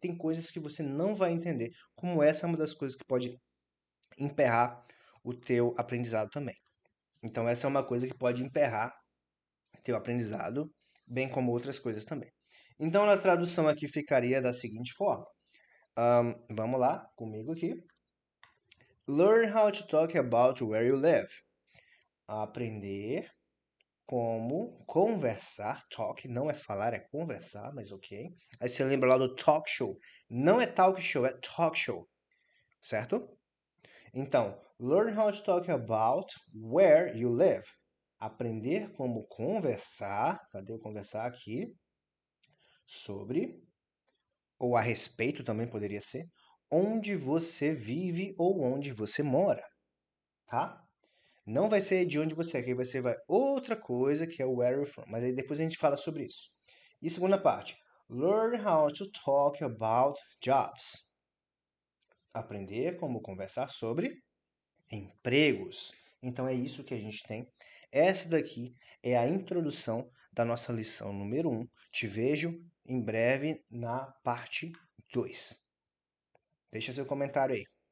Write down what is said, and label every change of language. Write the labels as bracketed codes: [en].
[pt] E tem coisas que você não vai entender, como essa é uma das coisas que pode emperrar o teu aprendizado também. Então essa é uma coisa que pode emperrar teu aprendizado, bem como outras coisas também. Então a tradução aqui ficaria da seguinte forma. Vamos lá, comigo aqui. [en] Learn how to talk about where you live. [pt] Aprender como conversar. Talk não é falar, é conversar, mas ok. Aí você lembra lá do talk show. Não é talk show, é talk show. Certo? [en] Então, learn how to talk about where you live. [pt] Aprender como conversar. Cadê o conversar aqui? Sobre, ou a respeito também poderia ser, onde você vive ou onde você mora. Tá? Não vai ser de onde você é, que vai ser outra coisa que é o [en] where you're from. [pt] Mas aí depois a gente fala sobre isso. E segunda parte, [en] learn how to talk about jobs. [pt] Aprender como conversar sobre empregos. Então é isso que a gente tem. Essa daqui é a introdução da nossa lição número 1. Te vejo em breve na parte 2. Deixa seu comentário aí.